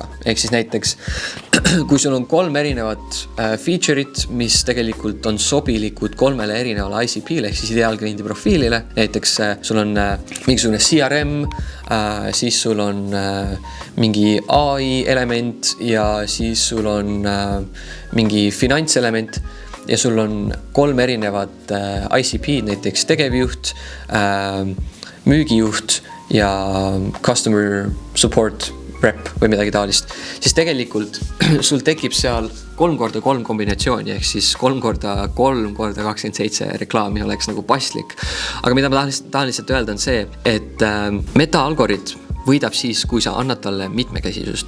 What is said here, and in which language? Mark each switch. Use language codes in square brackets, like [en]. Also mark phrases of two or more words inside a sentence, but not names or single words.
[et] Ehk siis näiteks, kui sul on 3 erinevat feature'it, mis tegelikult on sobilikud 3 erinevale ICP-le, ehk siis ideaalkliendi profiilile, näiteks sul on mingisugune CRM, siis sul on mingi AI element ja siis sul on mingi finantselement ja sul on 3 erinevat ICP, näiteks tegevjuht, müügijuht ja [en] customer support rep [et] või midagi taolist, siis tegelikult sul tekib seal 3x3 kombinatsiooni, ehk siis 3x3x27 reklaami oleks nagu paslik. Aga mida ma tahan lihtsalt öelda on see, et Meta algoritm võidab siis, kui sa annad talle mitmekesisust.